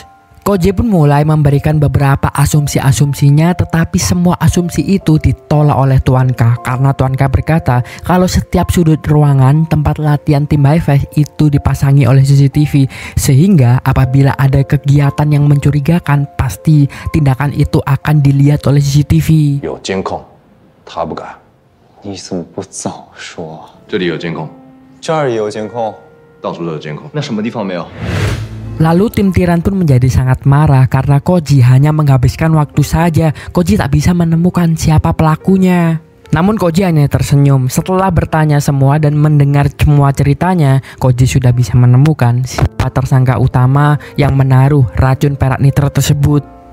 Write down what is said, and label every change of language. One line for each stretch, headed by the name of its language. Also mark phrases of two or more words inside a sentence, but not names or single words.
Indonesian: Koji pun mulai memberikan beberapa asumsi-asumsinya, tetapi semua asumsi itu ditolak oleh Tuan K karena Tuan K berkata kalau setiap sudut ruangan tempat latihan tim High Five itu dipasangi oleh CCTV, sehingga apabila ada kegiatan yang mencurigakan pasti tindakan itu akan dilihat oleh CCTV.
Chinese: 有监控，他不敢。你怎么不早说？这里有监控，这儿也有监控，到处都有监控。那什么地方没有？
Indonesian: Lalu tim Tiran pun menjadi sangat marah karena Koji hanya menghabiskan waktu saja. Koji tak bisa menemukan siapa pelakunya. Namun Koji hanya tersenyum. Setelah bertanya semua dan mendengar semua ceritanya, Koji sudah bisa menemukan siapa tersangka utama yang menaruh racun perak nitrat tersebut.